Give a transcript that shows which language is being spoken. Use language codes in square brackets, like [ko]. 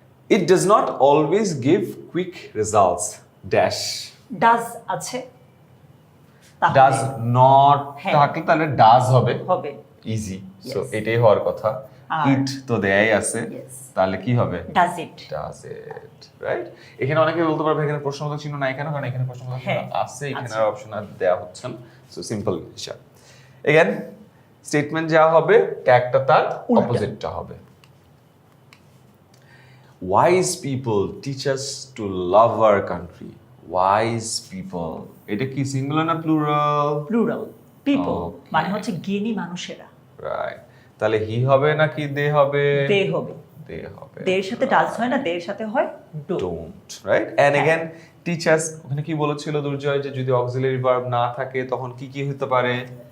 [en] It does not always give quick results. Dash. [bn] Does আছে, তাহলে [en] Does not [bn] হ্যাঁ। থাকলে তাহলে does হবে। হবে। [en] Easy. So Yes. [bn] এটাই হওয়ার কথা। আর- ইট তো দেয়াই আছে, [en] Yes. [bn] তাহলে কি হবে? [en] Does it. Does it, right? [bn] এখানে অনেকে বলতে পারবে এখানে প্রশ্নবোধক চিহ্ন নাই কেন? কারণ এখানে প্রশ্নবোধক চিহ্ন হ্যাঁ, আছে, এখানে আছে। আর অপশন আর দেয়া হচ্ছে না। সো সিম্পল হিসাব। এগেন স্টেটমেন্ট যা হবে, ট্যাগটা তার উল্টা। অপোজিটটা হবে। [en] Wise people teach us to love our country. Wise people, [bn] এটা কি সিঙ্গুলার না প্লুরাল? [en] Plural. People Okay. [bn] মানে হচ্ছে জ্ঞানী মানুষেরা। রাইট। তাহলে হি হবে নাকি দে হবে? দে হবে। দে হবে। দের সাথে ডাজ হয় না, দের সাথে হয় ডু। [en] Don't, right? And [bn] হ্যাঁ। अगेन টিচার্স, ওখানে কি বলেছিল দুর্জয় যে যদি অক্সিলারি ভার্ব না থাকে তখন কি কি হতে পারে?